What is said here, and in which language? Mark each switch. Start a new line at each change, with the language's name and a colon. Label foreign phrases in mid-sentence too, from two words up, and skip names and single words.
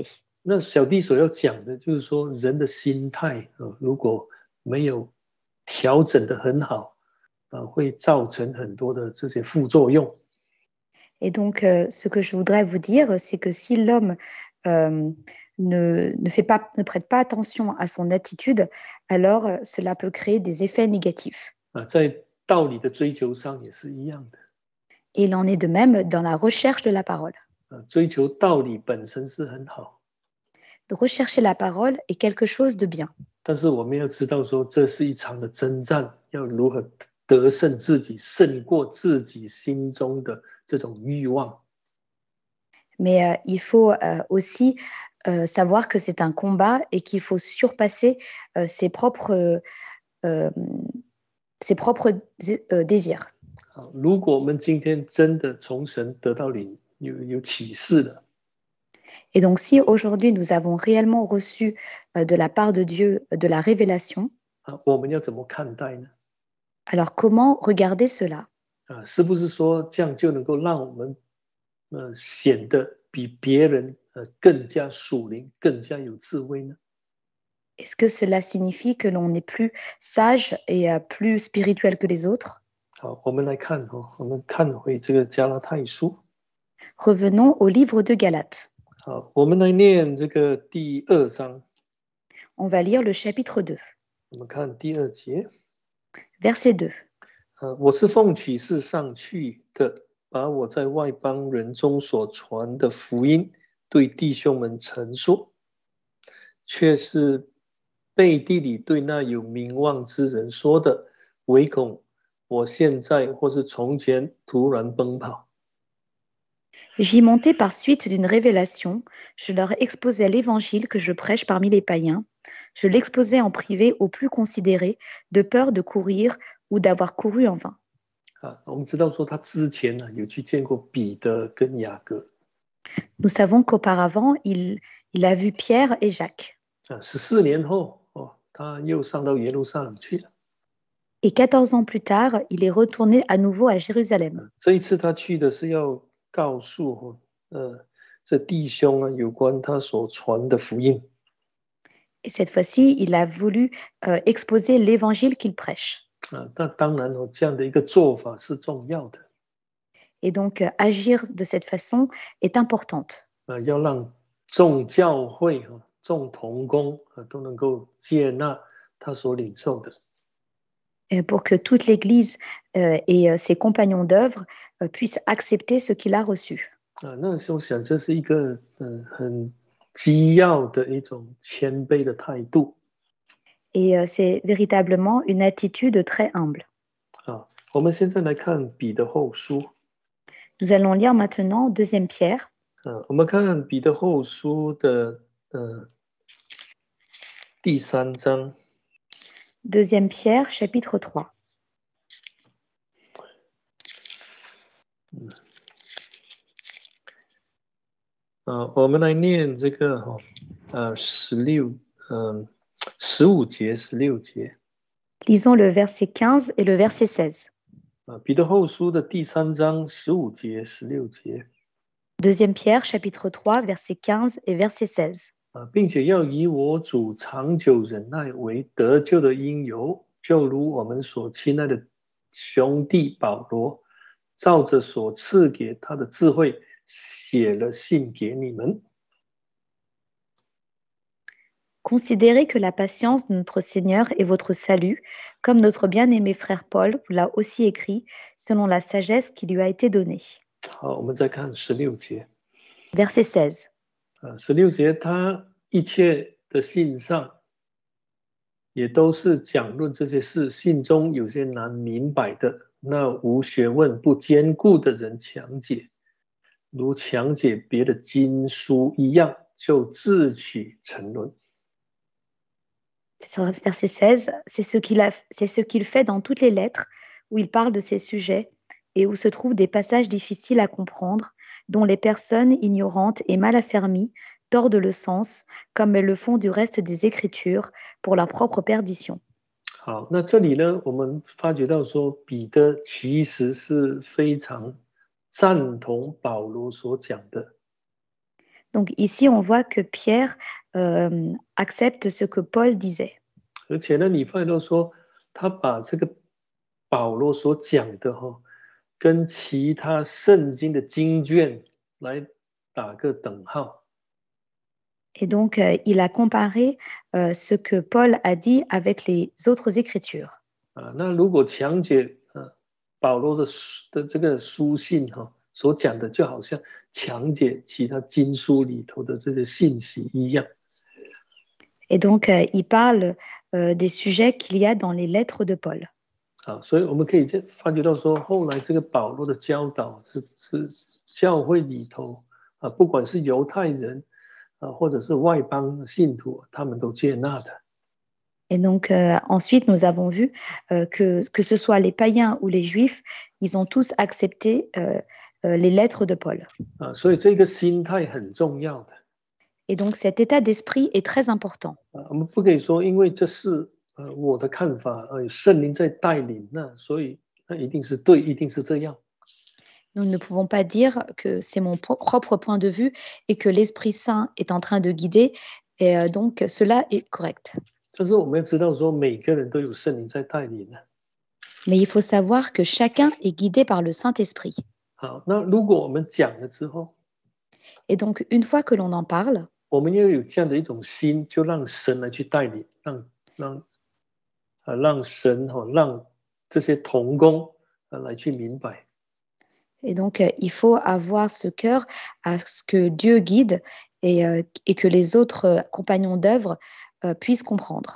Chinese: 那小弟所要讲的就是说，人的心态如果没有调整得很好，会造成很多的这些副作用。
French: Et donc, ce que je voudrais vous dire, c'est que si l'homme ne prête pas attention à son attitude, alors cela peut créer des effets négatifs.
Chinese: 在道理的追求上也是一样的。
French: Et il en est de même dans la recherche de la parole.
Chinese: 追求道理本身是很好。
French: De rechercher la parole est quelque chose de bien.
Chinese: 但是我们要知道说，这是一场的征战，要如何得胜自己，胜过自己心中的这种欲望。
French: Mais il faut aussi savoir que c'est un combat et qu'il faut surpasser ses propres désirs.
Chinese: 如果我们今天真的从神得到有启示了，
French: Et donc, si aujourd'hui nous avons réellement reçu de la part de Dieu de la révélation,
Chinese: 我们要怎么看待呢？
French: alors comment regarder cela?
Chinese: 是不是说这样就能够让我们显得比别人更加属灵、更加有智慧呢？
French: Est-ce que cela signifie que l'on est plus sage et plus spirituel que les autres?
Chinese: 好，我们来看我们看回这个加拉太书。
French: Revenons au livre de Galates.
Chinese: 好，我们来念这个第2章。
French: On va lire le chapitre 2.
Chinese: 我们看第2节。
French: Verset 2.
Chinese: 我是奉启示上去的，把我在外邦人中所传的福音对弟兄们陈述，却是背地里对那有名望之人说的，唯恐我现在或是从前突然奔跑。
French: J'y montais par suite d'une révélation. Je leur exposais l'évangile que je prêche parmi les païens. Je l'exposais en privé aux plus considérés, de peur de courir ou d'avoir couru en vain.
Chinese: 我们知道说他之前有去见过彼得跟雅各。
French: Nous savons qu'auparavant, il a vu Pierre et Jacques.
Chinese: 14年后他又上到耶路撒冷去了。
French: Et 14 ans plus tard, il est retourné à nouveau à Jérusalem.
Chinese: 这一次他去的是要告诉这弟兄啊有关他所传的福音。
French: Et cette fois-ci, il a voulu exposer l'évangile qu'il prêche.
Chinese: 那当然这样的一个做法是重要的。
French: Et donc, agir de cette façon est importante.
Chinese: 要让众教会众同工都能够接纳他所领受的。
French: Pour que toute l'Église et ses compagnons d'œuvre puissent accepter ce qu'il a reçu.
Chinese: 那时候想这是一个很基要的一种谦卑的态度。
French: Et c'est véritablement une attitude très humble.
Chinese: 我们现在来看彼得后书。
French: Nous allons lire maintenant 2 Pierre.
Chinese: 我们看彼得后书的第3章。
French: 2 Pierre, chapitre 3.
Chinese: 我们来念这个15节、16节。
French: Lisons le verset 15 et le verset 16.
Chinese: 彼得后书的第3章15节、16节。
French: 2 Pierre, chapitre 3, verset 15 et verset 16.
Chinese: 并且要以我主长久忍耐为得救的因由，就如我们所亲爱的兄弟保罗，照着所赐给他的智慧，写了信给你们。
French: Considérez que la patience de notre Seigneur est votre salut, comme notre bien-aimé frère Paul vous l'a aussi écrit, selon la sagesse qui lui a été donnée.
Chinese: 好，我们再看16节。
French: Verset 16.
Chinese: 16节，他一切的信上也都是讲论这些事，信中有些难明白的，那无学问、不坚固的人强解，如强解别的经书一样，就自取沉沦。
French: Verset 16, c'est ce qu'il fait dans toutes les lettres où il parle de ces sujets et où se trouvent des passages difficiles à comprendre, dont les personnes ignorantes et mal affermies tordent le sens, comme elles le font du reste des Écritures, pour leur propre perdition.
Chinese: 好，那这里呢，我们发觉到说，彼得其实是非常赞同保罗所讲的。
French: Donc ici, on voit que Pierre accepte ce que Paul disait.
Chinese: 而且呢，你发现到说，他把这个保罗所讲的跟其他圣经的经卷来打个等号。
French: Et donc, il a comparé ce que Paul a dit avec les autres Écritures.
Chinese: 那如果强解保罗的这个书信所讲的，就好像强解其他经书里头的这些信息一样。
French: Et donc, il parle des sujets qu'il y a dans les lettres de Paul.
Chinese: 所以我们可以发觉到说，后来这个保罗的教导是教会里头不管是犹太人或者是外邦信徒，他们都接纳的。
French: Et donc, ensuite, nous avons vu que ce soit les païens ou les juifs, ils ont tous accepté les lettres de Paul.
Chinese: 所以这个心态很重要的。
French: Et donc, cet état d'esprit est très important.
Chinese: 我们不可以说，因为这是我的看法，圣灵在带领，那所以那一定是对，一定是这样。
French: Nous ne pouvons pas dire que c'est mon propre point de vue et que l'Esprit Saint est en train de guider, et donc cela est correct.
Chinese: 但是我们要知道说，每个人都有圣灵在带领的。
French: Mais il faut savoir que chacun est guidé par le Saint-Esprit.
Chinese: 好，那如果我们讲了之后，
French: Et donc, une fois que l'on en parle,
Chinese: 我们要有这样的一种心，就让神来去带领，让神让这些同工来去明白。
French: et donc il faut avoir ce cœur à ce que Dieu guide et que les autres compagnons d'œuvre puissent comprendre.